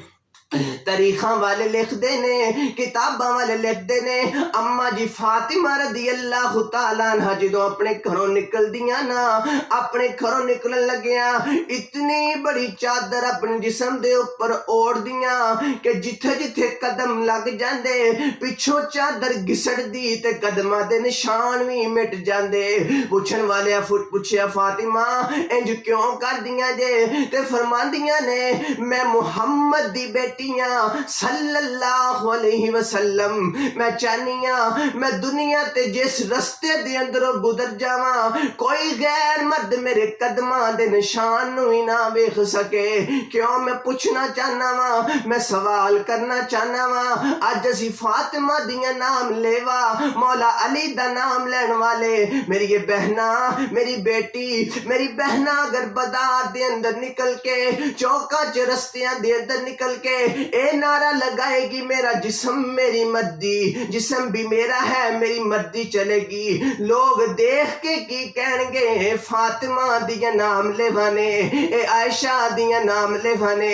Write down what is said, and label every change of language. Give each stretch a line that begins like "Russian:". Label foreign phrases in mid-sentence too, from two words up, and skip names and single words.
Punjabi: تاریخاں والے لکھتے نے، کتاباں والے لکھتے نے، اماں جی فاطمہ
Arabic: رضي الله تعالى عنها
Punjabi: جو اپنے گھروں نکل دیا نا، اپنے گھروں نکلن لگیاں اتنی بڑی چادر اپنے جسم دے اوپر اوڑھ دیا کہ جتھے جتھے قدم لگ جاتے پچھوں چادر گھسڑدی تے قدماں دے نشان بھی مٹ جاتے. پچھن والے پچھیا فاطمہ انج کیوں کر دیا جے? تے فرماندیاں نے میں محمد دی بیٹی
Arabic: صلى الله عليه وسلم,
Punjabi: میں چاہنیاں میں دنیا تے جس رستے دے اندروں گزر جاواں کوئی غیر مرد میرے قدماں دے نشان نوں ہی نہ ویکھ سکے. کیوں? میں پوچھنا چاہنا واں، میں سوال کرنا چاہنا واں. اج اسی فاطمہ دیا نام لیوا، مولا علی دا نام لینے والے میری یہ بہنا، میری بیٹی، میری بہنا اگر بازار دے اندر نکل کے چوکاں چ رستیاں دے اندر نکل کے اے نعرہ لگائے گی
Urdu: میرا جسم میری مرضی، جسم بھی میرا ہے میری مرضی چلے گی,
Punjabi: لوگ دیکھ کے کی کہنگے فاطمہ دیا نام لیوانے، اے عائشہ دیا نام لیوانے.